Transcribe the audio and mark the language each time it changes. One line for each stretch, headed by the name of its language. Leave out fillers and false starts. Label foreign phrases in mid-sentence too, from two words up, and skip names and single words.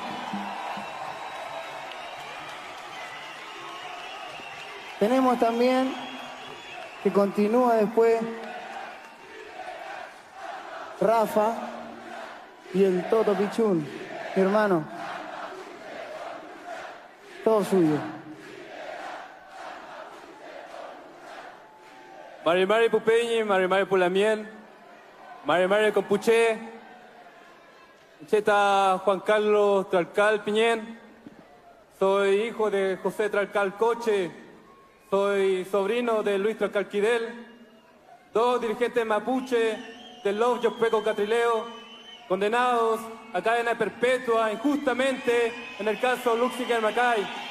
Spanish: Tenemos también, que continúa después, Rafa y el Toto Pichún, mi hermano. Todo suyo.
Mapuche: Mari Mari Pupeñi, Mari Mari Pulamien, Mari Mari Compuché, Cheta Juan Carlos Tralcal Piñén.
Spanish: Soy hijo de José Tralcal Coche, soy sobrino de Luis Tralcal Quidel, dos dirigentes mapuche del Love Yopeco Catrileo, condenados a cadena perpetua injustamente en el caso Luxinger Macay.